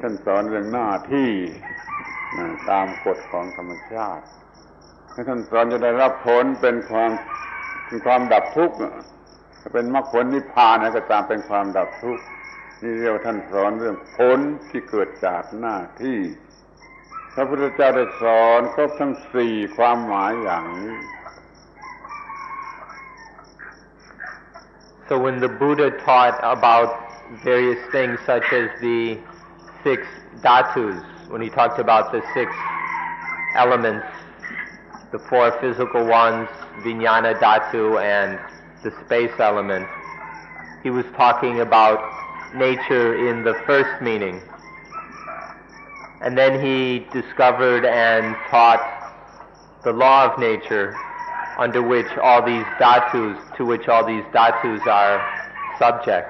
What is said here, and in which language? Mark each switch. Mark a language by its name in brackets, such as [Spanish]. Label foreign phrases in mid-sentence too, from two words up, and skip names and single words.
[Thai] ท่านสอนเรื่องหน้าที่ตามกฎของธรรมชาติให้ท่านสอนจะได้รับผลเป็นความดับทุกข์เป็นมรรคผลนิพพานก็ตามเป็นความดับทุกข์นี่เรียกว่าท่านสอนเรื่องผลที่เกิดจากหน้าที่พระพุทธเจ้าได้สอนครบทั้งสี่ความหมายอย่างนี้ [English] So when the Buddha taught about various things such as the 6 dhatus, when he talked about the 6 elements, the 4 physical ones, [Pali] vijnana dhatu [English] and the space element, he was talking about nature in the first meaning. And then he discovered and taught the law of nature to which all these dhatus are subject.